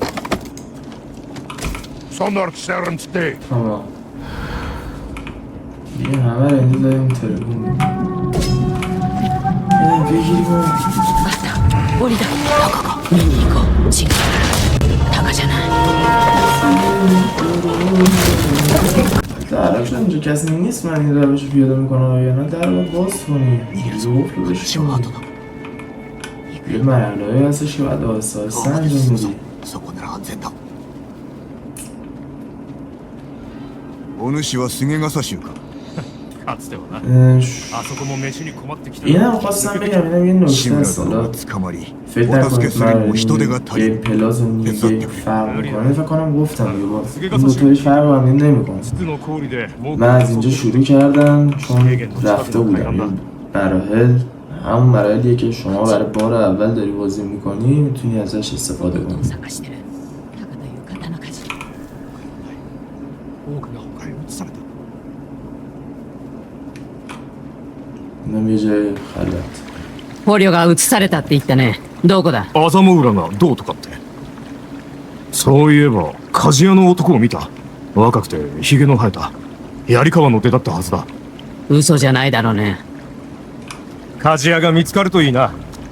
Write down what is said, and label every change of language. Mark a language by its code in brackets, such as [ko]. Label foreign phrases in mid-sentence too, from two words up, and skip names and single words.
[fa] tamam. دیگه همه رو اینجا داریم تلفون بگیریم و [ja] 降りた見に行こう違うタカじゃない [fa] درک شد اینجا کسی نیست من این روش رو پیاده میکنم یا نه در رو باز کنی زوف رو بشکنی یه مرحله هایی هستش که باید آهسته آهسته انجام بدی [ja] そこなら安全だ。お主は菅笠衆か。かつてはな اه، あそこも飯に困ってきた [fa] اینم خواستم بگم اینم یه [ja] 志 [fa] نکته [ja] 村 [fa] هست [ja] 殿 [fa] حالا [ja] が捕まり、 [fa] فکر [ja] お助け [fa] نکنید [ja] するも人手が [fa] من [ja] 足り [fa] گیم [ja] ん。 [fa] پلاس و میگه فرق میکنه فکر کنم گفتم دیگه باز این دوتایی فرق هم نمیکنه [ja] 筒の氷でもう [fa] من از اینجا شروع کردم چون رفته بودم این مراحل همون مراحلیه که شما برای بار اول داری بازی میکنی میتونی ازش استفاده کنی [ja] 探してるタカという刀鍛冶多くが他へ移された。 [fa] اینم یه جای خلوت [ja] 捕虜が移されたって言ったねどこだ麻も浦がどうとかってそういえば鍛冶屋の男を見た若くてヒゲの生えた槍川の出だったはずだ嘘じゃないだろうね鍛冶屋が見つかるといいな